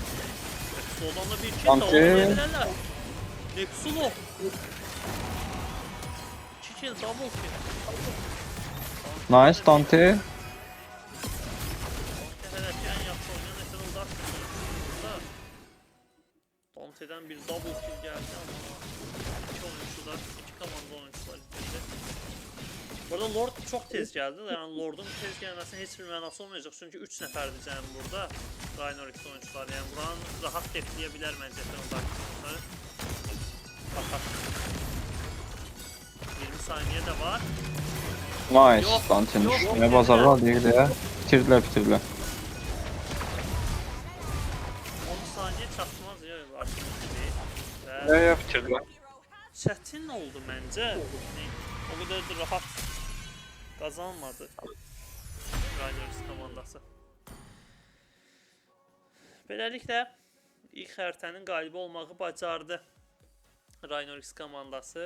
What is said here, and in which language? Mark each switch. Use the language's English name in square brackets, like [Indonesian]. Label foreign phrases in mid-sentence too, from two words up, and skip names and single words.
[Turkish] Soldan da bir kill tamamlayabilirler. Nexulo. [English] kill, double kill. [Turkish] Nice Dante. [Azerbaijani] Hədəfi ən yaxşı oynayan Eternal Darkness oyuncusudur. Dante'dən bir [English] double kill [Azerbaijani] gəldi amma iki oyuncular, iki komanda oyuncular itirdi. Burada Lord çox tez gəldi. Yəni Lord'un tez gəlməsinin heç bir mənası olmayacaq. Çünki 3 nəfərdir cəmi burada. Rhinox oyuncuları. Yəni buranı rahat defləyə bilər məncə Eternal Darkness. [Turkish] Fakat 20 saniye de var. Nice Yok, Dante'nin yok, üstüne yok, bazarlar diye de bitirdiler. 10 saniye çatmaz ya artık değil. Ve Bitirdiler. [Azerbaijani] çətin oldu məncə. Yəni, o qədər də rahat qazanmadı Rhinox komandası. Beləliklə ilk xəritənin qalibi olmağı bacardı Rhinox komandası.